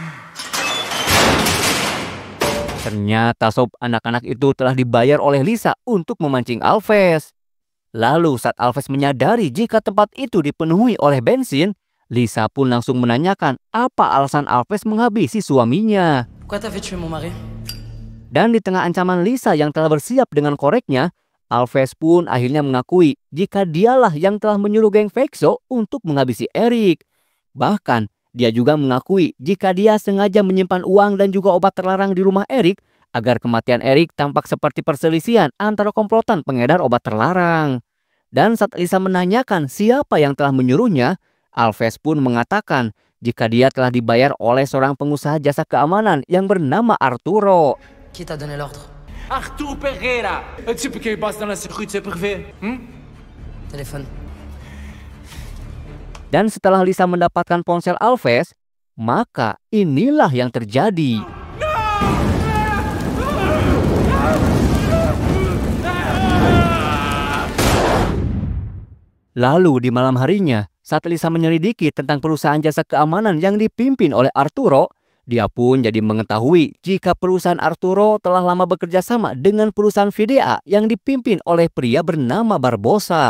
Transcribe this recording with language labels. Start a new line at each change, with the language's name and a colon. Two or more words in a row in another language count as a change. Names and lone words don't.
Indonesian: Ternyata Sob, anak-anak itu telah dibayar oleh Lisa untuk memancing Alves. Lalu saat Alves menyadari jika tempat itu dipenuhi oleh bensin, Lisa pun langsung menanyakan apa alasan Alves menghabisi suaminya.
French: Pourquoi t'as fait tuer mon mari?
Indonesian: Dan di tengah ancaman Lisa yang telah bersiap dengan koreknya, Alves pun akhirnya mengakui jika dialah yang telah menyuruh geng Peixo untuk menghabisi Erik. Bahkan dia juga mengakui jika dia sengaja menyimpan uang dan juga obat terlarang di rumah Erik agar kematian Erik tampak seperti perselisihan antara komplotan pengedar obat terlarang. Dan saat Lisa menanyakan siapa yang telah menyuruhnya, Alves pun mengatakan jika dia telah dibayar oleh seorang pengusaha jasa keamanan yang bernama Arturo.
French: Qui t'a donné l'ordre? Arthur Pereira, un type qui passe dans la sécurité privée. Téléphone.
Indonesian: Dan setelah Lisa mendapatkan ponsel Alves, maka inilah yang terjadi. Lalu di malam harinya, saat Lisa menyelidiki tentang perusahaan jasa keamanan yang dipimpin oleh Arturo, dia pun jadi mengetahui jika perusahaan Arturo telah lama bekerja sama dengan perusahaan VDA yang dipimpin oleh pria bernama Barbosa.